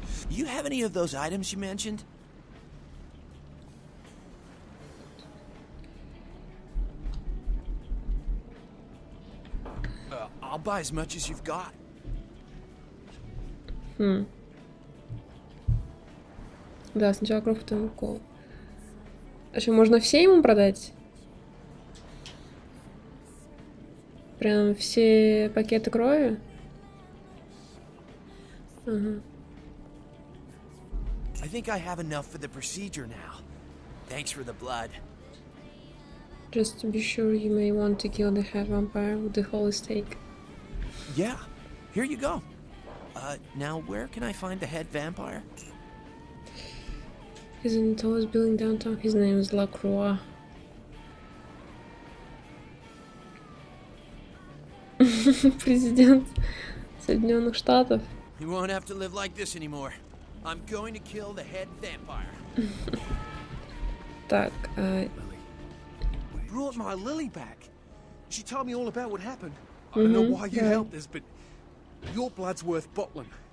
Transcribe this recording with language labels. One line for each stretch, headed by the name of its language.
English: You have any of those items you mentioned? I'll buy as much as you've got.
Russian: Да, сначала кровь, потом укол. А что, можно все ему продать? Прям все пакеты крови? Ага.
English: I think I have enough for the procedure now. Thanks for the blood. Just to be sure, you may want to kill the head vampire with the holy stake. Yeah, here you go. Now where can I find the head vampire? He's in the tallest building downtown. His name is Lacroix.
Russian: Президент Соединенных Штатов.
English: You won't have to live like this anymore. I'm going to kill the head vampire.
Russian: Так,
English: Brought my Lily back. She told me all about what happened. I don't know why you helped us, but your blood's worth bottling.